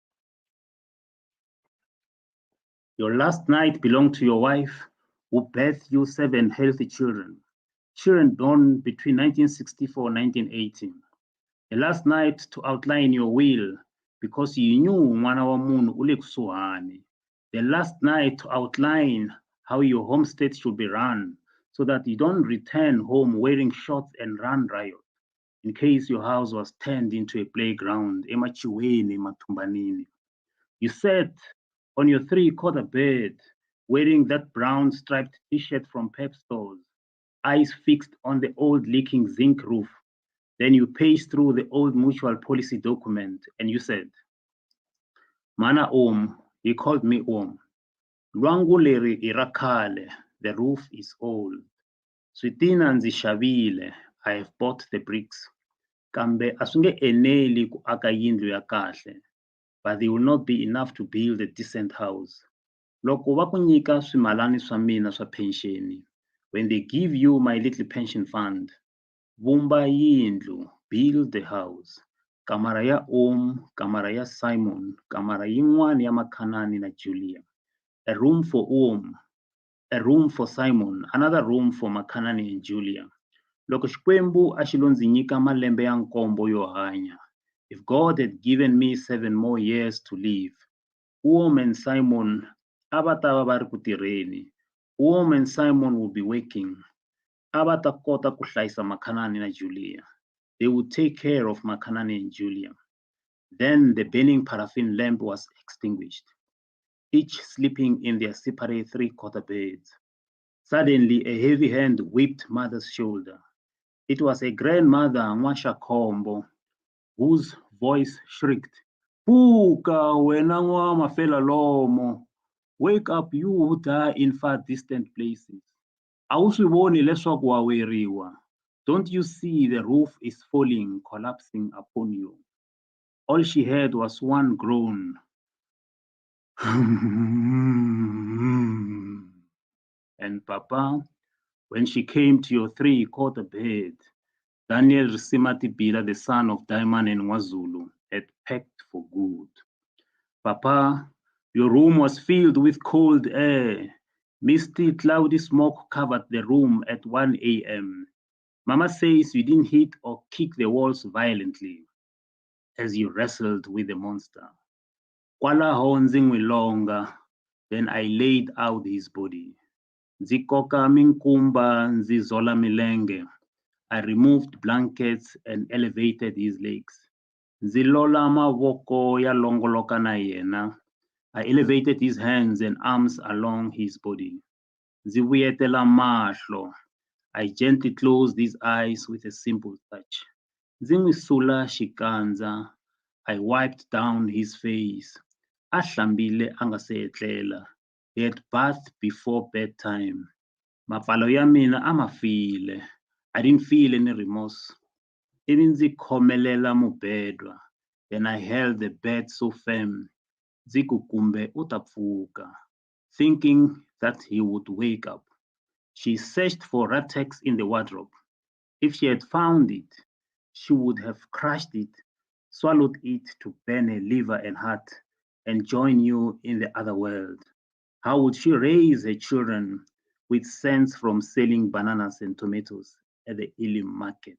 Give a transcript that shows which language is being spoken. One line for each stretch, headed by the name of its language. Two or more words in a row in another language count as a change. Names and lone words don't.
English: Your last night belonged to your wife, who birthed you 7 healthy children, children born between 1964 and 1918. The last night to outline your will, because you knew
Tsonga: Mwana wa Munhu ule kusuhani.
English: The last night to outline how your homestead should be run, so that you don't return home wearing shorts and run riot, in case your house was turned into a playground,
Tsonga: emachiweni, matumbanini.
English: You sat on your 3/4 bed, wearing that brown striped t-shirt from Pep stores, eyes fixed on the old leaking zinc roof. Then you paced through the old mutual policy document and you said, Mana Om, he called me Om.
Tsonga: Lwangu leri i ra khale,
English: the roof is old.
Tsonga: Switina ndzi xavile,
English: I have bought the bricks.
Tsonga: Kambe a swi nge eneli ku aka yindlu ya kahle,
English: but they will not be enough to build a decent house.
Tsonga: Loko va ku nyika swimalani swa mina swa pensioni,
English: when they give you my little pension fund,
Tsonga: vumba yindlu,
English: build the house.
Tsonga: Kamara ya Om, kamara ya Simon, kamara yin'wana ya Makhanani na Julia.
English: A room for Om, a room for Simon, another room for Makhanani and Julia.
Tsonga: Loko Xikwembu a xi lo ndzi nyika malembe ya nkombo yo hanya,
English: if God had given me 7 more years to live, Om and Simon
Tsonga: a va ta va va ri ku tirheni.
English: Om and Simon will be working.
Tsonga: A va ta kota ku hlayisa Makhanani na Julia.
English: They would take care of Makhanani and Julia. Then the burning paraffin lamp was extinguished, each sleeping in their separate 3/4 beds. Suddenly, a heavy hand whipped mother's shoulder. It was a grandmother, Nwasha Kombo, whose voice shrieked, Puka,
Tsonga: wena mafela lomo.
English: Wake up, you who die in far distant places.
Tsonga: A wu swi voni leswaku wa weriwa.
English: Don't you see the roof is falling, collapsing upon you? All she heard was one groan. And Papa, when she came to your 3/4 bed, Daniel Risimati Bila, the son of Diamond and Wazulu, had packed for good. Papa, your room was filled with cold air. Misty, cloudy smoke covered the room at 1 a.m. Mama says you didn't hit or kick the walls violently as you wrestled with the monster.
Tsonga: Kwalaho ndzi n'wi longa,
English: then I laid out his body.
Tsonga: Ndzi koka minkumba, ndzi zola milenge.
English: I removed blankets and elevated his legs.
Tsonga: Ndzi lola mavoko ya longoloka na yena.
English: I elevated his hands and arms along his body.
Tsonga: Ndzi vuyetela mahlo.
English: I gently closed his eyes with a simple touch.
Tsonga: Ndzi n'wi sula xikandza.
English: I wiped down his face.
Tsonga: A hlambile a nga se etlela.
English: He had bathed before bedtime.
Tsonga: Mapfalo ya mina a ma file.
English: I didn't feel any remorse.
Tsonga: Ivi ndzi khomelela mubedwa.
English: Then I held the bed so firm.
Tsonga: Ndzi ku kumbe u ta pfuka,
English: thinking that he would wake up. She searched for latex in the wardrobe. If she had found it, she would have crushed it, swallowed it to burn her liver and heart, and join you in the other world. How would she raise her children with cents from selling bananas and tomatoes at the Elim market?